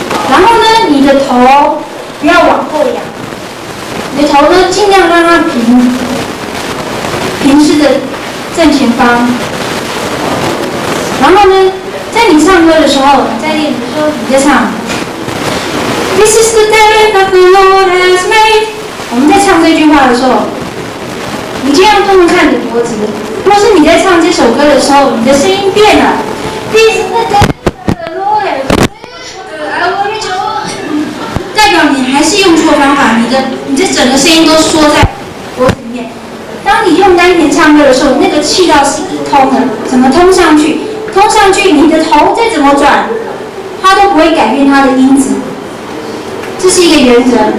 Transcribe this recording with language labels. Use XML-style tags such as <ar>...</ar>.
<zh>然后呢，你的头不要往后仰，你的头呢尽量让它平视的正前方。然后呢，在你唱歌的时候，在练的时候，你在唱。</zh> <en>This is the day that the Lord has made。</en> <zh>我们在唱这句话的时候，你尽量动动看你的脖子。若是你在唱这首歌的时候，你的声音变了。</zh> <en>This is the day that the Lord has made。</en> <zh>代表你你还是用错方法，你这整个声音都缩在脖子里面。当你用丹田唱歌的时候，那个气道是一通的，怎么通上去？通上去，你的头再怎么转，它都不会改变它的音质。这是一个原则。</zh>